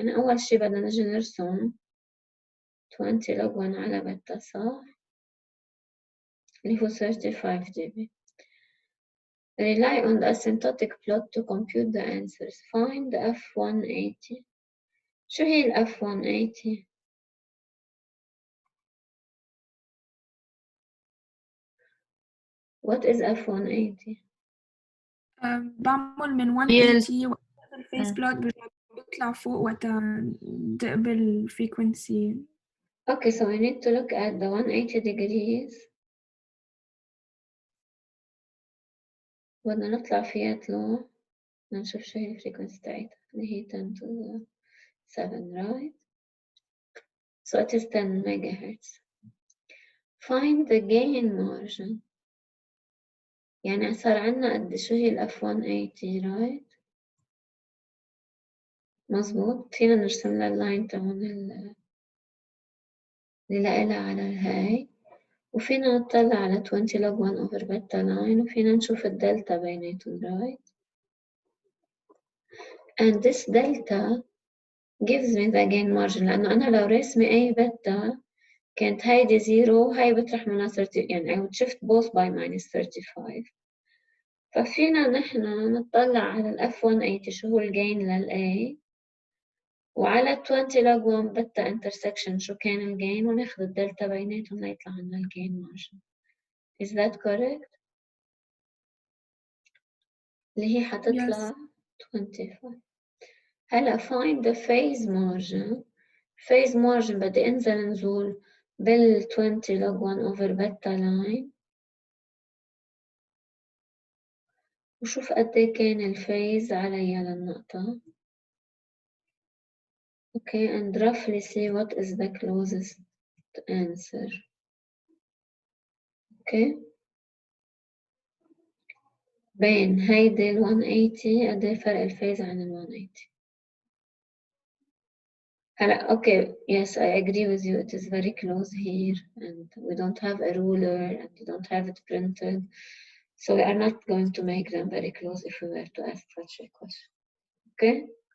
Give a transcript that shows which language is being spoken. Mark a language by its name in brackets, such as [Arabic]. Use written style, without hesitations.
[Arabic] يعني أول شي بدنا نجي نرسم 20 log 1 على beta، صح؟ اللي هو 35 dB. [English] Rely on the asymptotic plot to compute the answers. Find the F180. [Arabic] شو هي ال F180؟ [English] What is F180؟ [Arabic] بعمل من 180 الفيس بلوت بيطلع فوق وقت تقبل frequency. [English] Okay, so we need to look at the 180 degrees. [Arabic] بدنا نطلع فيها طلوع نشوف شو هي الفريكونسي تاعتها اللي هي 10 to the 7, right? [English] So it is 10 megahertz. Find the gain margin. [Arabic] يعني صار عنا قد شو هي ال F180 right؟ مظبوط. فينا نرسم لها اللاين تبعون اللي لها على الهاي، وفينا نطلع على 20 log 1 over beta line، وفينا نشوف الدلتا بيناتهم right؟ [English] And this delta gives me the gain margin، [Arabic] لأنه أنا لو رسمي أي بتا كانت هيدي 0 وهي بطرح منها 30، يعني [English] I would shift both by minus 35. [Arabic] ففينا نحن نطلع على ال F180 شو هو الجين لل A، وعلى 20 log 1 بتا intersection شو كان الجين، وناخذ الدلتا بيناتهم ليطلع لنا الجين margin. [English] Is that correct؟ [Arabic] اللي هي حتطلع 25. [English] هلا find the phase margin. [Arabic] phase margin بدي انزل نزول بال 20 log 1 over beta line وشوف قد ايه كان الفيز عليا للنقطة. [English] Okay, and roughly see what is the closest answer. Okay. [Arabic] بين هيدي ال 180 قد ايه فرق الفيز عن ال 180. [English] هلا okay, yes, I agree with you. It is very close here, and we don't have a ruler, and we don't have it printed, so we are not going to make them very close if we were to ask such a question. Okay?